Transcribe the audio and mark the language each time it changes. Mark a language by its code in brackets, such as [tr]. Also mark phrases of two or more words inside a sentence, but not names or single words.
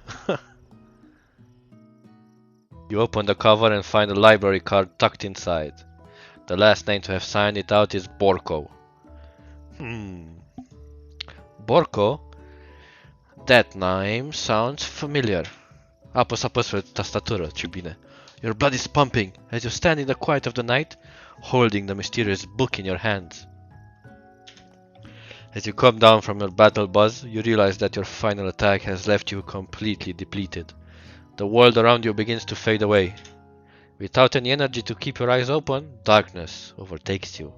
[en] You open the cover and find a library card tucked inside. The last name to have signed it out is Borko. Borko? That name sounds familiar. [ro] Apăs pe tastatură, ce bine. [en] Your blood is pumping as you stand in the quiet of the night, holding the mysterious book in your hands. As you come down from your battle buzz, you realize that your final attack has left you completely depleted. The world around you begins to fade away. Without any energy to keep your eyes open, darkness overtakes you.